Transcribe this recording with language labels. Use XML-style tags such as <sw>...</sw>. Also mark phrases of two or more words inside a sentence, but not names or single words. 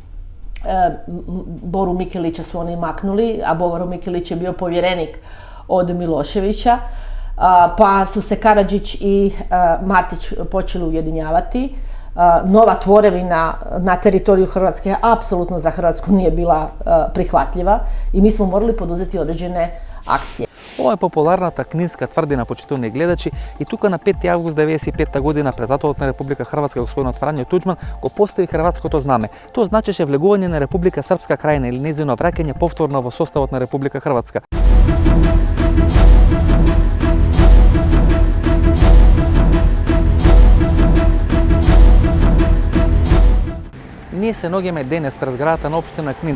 <hr>Boru Mikelića su oni maknuli, a Boru Mikelić je bio povjerenik od Miloševića. Pa su se Karadžić i Martić počeli ujedinjavati. Nova tvorevina na teritoriju Hrvatske apsolutno za Hrvatsku nije bila prihvatljiva i mi smo morali poduzeti određene akcije.</hr> <mk>Ова е популарната книнска тврдина, почитувани гледачи, и тука на 5 август 1995 година председателот на Република Хрватска господинот Фрањо Туđman го постави хрватското знаме. Тоа значеше влегување на Република Српска крајна или нејзино враќање повторно во составот на Република Хрватска. Ние се наоѓаме денес пред зградата на општина Книн.</mk>